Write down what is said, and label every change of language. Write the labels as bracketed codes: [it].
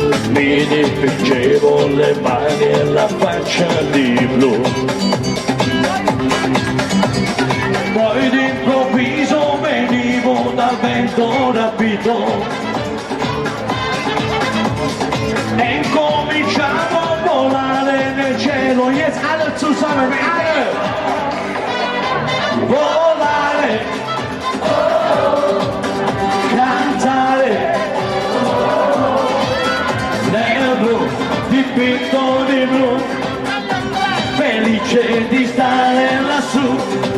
[it] Mi dipingevo le mani e la faccia di blu. Poi d'improvviso venivo dal vento rapito e incominciamo a volare nel cielo. [de] Jetzt alle zusammen, alle! [it] Volare, cantare, nel blu, dipinto di blu, felice di stare lassù.